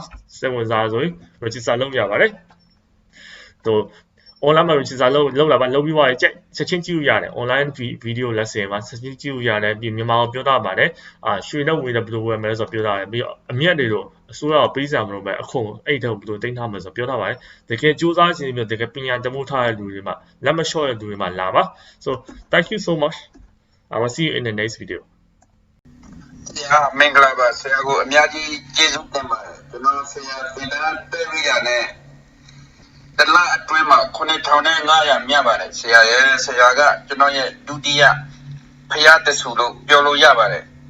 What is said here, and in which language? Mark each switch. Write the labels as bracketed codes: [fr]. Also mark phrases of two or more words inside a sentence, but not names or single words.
[my] စိတ်ဝင်စားဆိုရင် register လုပ်ရပါတယ်တော့ online မှာ register လုပ်လာပါလုပ်ပြီးသွားရင်ချက်ချင်းကြည့်လို့ရတယ် [en] online video lesson [my] မှာချက်ချင်းကြည့်လို့ရတယ်ပြီးမြန်မာကိုပြောထားပါတယ်ရွှေနဲ့ငွေနဲ့ဘယ်လိုဝယ်မလဲဆိုတော့ပြောထားတယ်ပြီးအမြတ်တွေတော့အစိုးရကပေးစရာမလိုပဲအခုအဲ့တော့ဘယ်လိုတင်ထားမလဲဆိုတော့ပြောထားပါတယ်တကယ်စူးစမ်းခြင်းမျိုးတကယ်ပညာတမိုးထားတဲ့လူတွေမှာလက်မလျှော့တဲ့လူတွေမှာလာပါ [en] so thank you so much I will see you in the next video [my] မင်္ဂလာပါဆရာကိုအများကြီးကျေးဇူးတင်ပါတယ်ကျွန်တော်ဆရာတင်တာတဲ့ရရနဲ့တလအတွင်းမှာ9500မြတ်ပါတယ်ဆရာရဲ့ဆရာကကျွန်တော်ရဲ့ဒုတိယဖရာတဆူလို့ပြောလို့ရပါတယ်